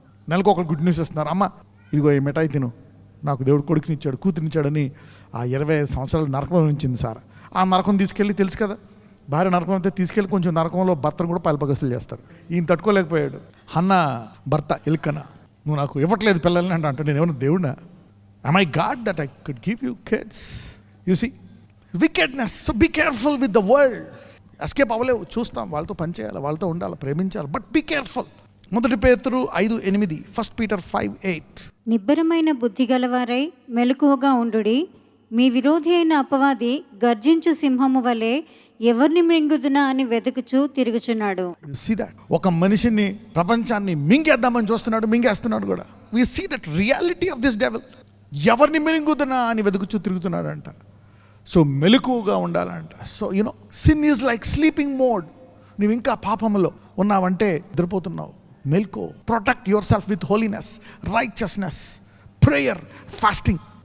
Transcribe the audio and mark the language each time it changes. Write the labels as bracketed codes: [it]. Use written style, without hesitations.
[te] నెలకు ఒకరు good news వస్తున్నారు, అమ్మ ఇదిగో ఈ మిఠాయి తిను, నాకు దేవుడు కొడుకునిచ్చాడు, కూతురినిచ్చాడని. ఆ 25 సంవత్సరాలు నరకం ఉంచింది సార్. ఆ నరకం తీసుకెళ్ళి, తెలుసు కదా, భార్య నరకం అయితే తీసుకెళ్ళి కొంచెం నరకంలో భర్తను కూడా పల్పగస్తులు చేస్తారు. ఈయన తట్టుకోలేకపోయాడు. హన్న భర్త ఎల్కనా, నువ్వు నాకు ఇవ్వట్లేదు పిల్లల్ని అంటే నేను ఏమన్నా దేవుడినా? [en] am I God that I could give you kids? You see, wickedness. So be careful with the world. [te] Escape అవ్వలేవు, చూస్తాం, వాళ్ళతో పనిచేయాలి, వాళ్ళతో ఉండాలి, ప్రేమించాలి, [en] But be careful. [te] మొదటి పేతురు 5:8, [en] 1 Peter 5:8. [te] నిబ్బరమైన బుద్ధి గలవారై మెలకువగా ఉండుడి. మీ విరోధి అయిన అపవాది గర్జించు సింహము వలె ఎవరిని మింగుదునా అని వెతుకుచూ తిరుగుచున్నాడు. [en] You see that? [te] ఒక మనిషిని, ప్రపంచాన్ని మింగేద్దామని చూస్తున్నాడు, మింగేస్తున్నాడు కూడా. [en] We see that reality of this devil. [te] ఎవరిని మింగుదునా అని వెతుకుచూ తిరుగుతున్నాడంట. సో మెలకువగా ఉండాలంట. [en] So you know, sin is like sleeping mode. [te] నువ్వు ఇంకా పాపంలో ఉన్నావంటే నిద్రపోతున్నావు. మెల్కో. [en] Protect yourself with holiness, righteousness, prayer, fasting.